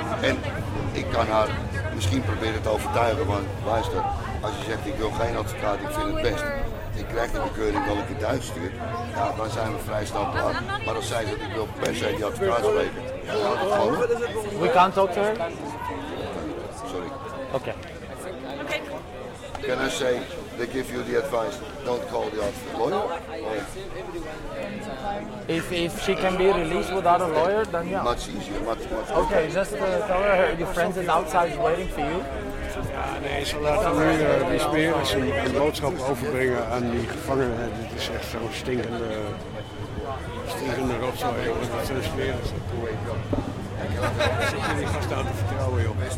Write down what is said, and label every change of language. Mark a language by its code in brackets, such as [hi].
[nl] En ik kan haar misschien proberen te overtuigen, want luister, als je zegt ik wil geen advocaat, ik vind het best, ik krijg de bekeuring dat ik het Duits stuur, ja, dan zijn we vrij snel klaar. Maar als zij zegt ik wil per se die advocaat spreken, ja, dan gaat het gewoon. [en] We can't talk to her? Sorry. [nl] Oké. [en] Okay. Can I say, they give you the advice, don't call the advocate lawyer? Or? If she can be released without a lawyer, then yeah. Much easier, much okay, okay, just tell her your friends is outside waiting for you. [nl] Ja, nee, ze laten nu die smeren een boodschap overbrengen aan die gevangenen. Dit is echt zo'n stinkende rotzooi. Dat is een smeren. Zit je die gasten aan te vertrouwen, joh.